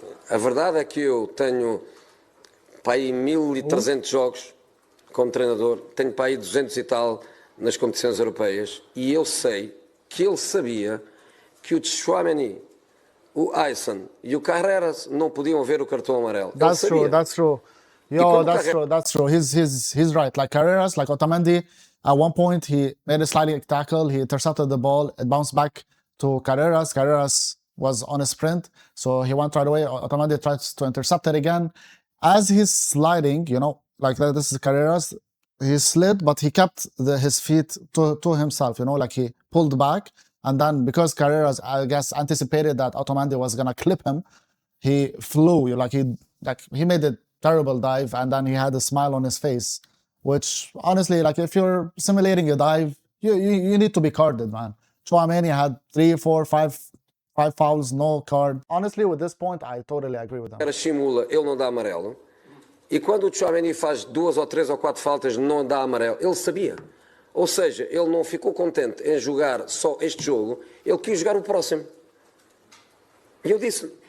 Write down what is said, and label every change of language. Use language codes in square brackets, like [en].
[pt] A verdade é que eu tenho para aí 1300 jogos como treinador, tenho para aí 200 e tal nas competições europeias e eu sei que ele sabia que o Tchouaméni, o Ayson e o Carreras não podiam ver o cartão amarelo. [en] That's true. That's true. He's right. Like Carreras, like Otamendi, at one point he made a sliding tackle, he intercepted the ball, it bounced back to Carreras. Carreras was on a sprint, so he went right away. Otamendi tried to intercept it again. As he's sliding, like this is Carreras, he slid, but he kept his feet to himself, like he pulled back. And then because Carreras, I guess, anticipated that Otamendi was gonna clip him, he flew. He made a terrible dive, and then he had a smile on his face. Which honestly, if you're simulating a dive, you need to be carded, man. Tchouaméni had 3, 4, 5 fouls, no card. Honestly, with this point, I totally agree with him. [pt] Era simula, ele não dá amarelo. E quando o Tchouaméni faz 2 ou 3 ou 4 faltas, não dá amarelo. Ele sabia. Ou seja, ele não ficou contente em jogar só este jogo, ele quis jogar o próximo. E eu disse.